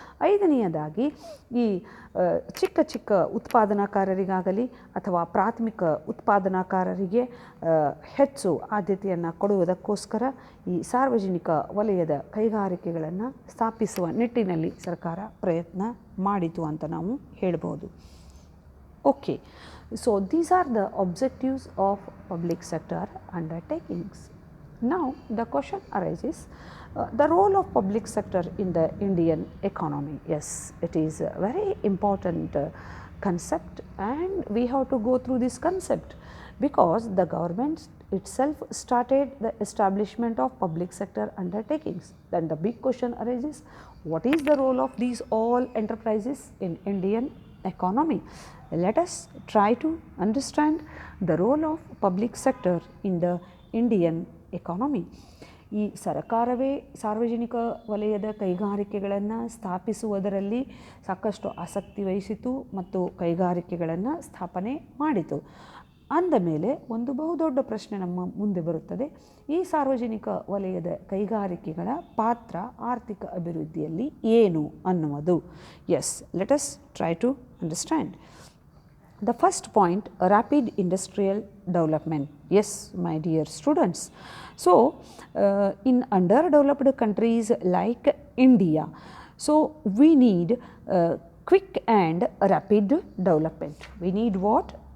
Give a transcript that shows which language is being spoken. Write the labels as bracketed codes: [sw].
[kn] ಐದನೆಯದಾಗಿ ಈ ಚಿಕ್ಕ ಚಿಕ್ಕ ಉತ್ಪಾದನಾಕಾರರಿಗಾಗಲಿ ಅಥವಾ ಪ್ರಾಥಮಿಕ ಉತ್ಪಾದನಾಕಾರರಿಗೆ ಹೆಚ್ಚು ಆದ್ಯತೆಯನ್ನು ಕೊಡುವುದಕ್ಕೋಸ್ಕರ ಈ ಸಾರ್ವಜನಿಕ ವಲಯದ ಕೈಗಾರಿಕೆಗಳನ್ನು ಸ್ಥಾಪಿಸುವ ನಿಟ್ಟಿನಲ್ಲಿ ಸರ್ಕಾರ ಪ್ರಯತ್ನ ಮಾಡಿತು ಅಂತ ನಾವು ಹೇಳ್ಬೋದು. [en] Okay, so these are the objectives of public sector undertakings. Now the question arises, the role of public sector in the Indian economy. Yes, it is a very important concept, and we have to go through this concept because the government itself started the establishment of public sector undertakings. Then the big question arises, what is the role of these all enterprises in Indian economy? Let us try to understand the role of public sector in the Indian economy. [kn] ಈ ಸರ್ಕಾರವೇ ಸಾರ್ವಜನಿಕ ವಲಯದ ಕೈಗಾರಿಕೆಗಳನ್ನು ಸ್ಥಾಪಿಸುವುದರಲ್ಲಿ ಸಾಕಷ್ಟು ಆಸಕ್ತಿ ವಹಿಸಿತು ಮತ್ತು ಕೈಗಾರಿಕೆಗಳನ್ನು ಸ್ಥಾಪನೆ ಮಾಡಿತು. ಅಂದ ಮೇಲೆ ಒಂದು ಬಹುದೊಡ್ಡ ಪ್ರಶ್ನೆ ನಮ್ಮ ಮುಂದೆ ಬರುತ್ತದೆ, ಈ ಸಾರ್ವಜನಿಕ ವಲಯದ ಕೈಗಾರಿಕೆಗಳ ಪಾತ್ರ ಆರ್ಥಿಕ ಅಭಿವೃದ್ಧಿಯಲ್ಲಿ ಏನು ಅನ್ನುವುದು. [en] Yes, let us try to understand. The first point, rapid industrial development. Yes, my dear students. So, in underdeveloped countries like India, so we need quick and rapid development. We need what?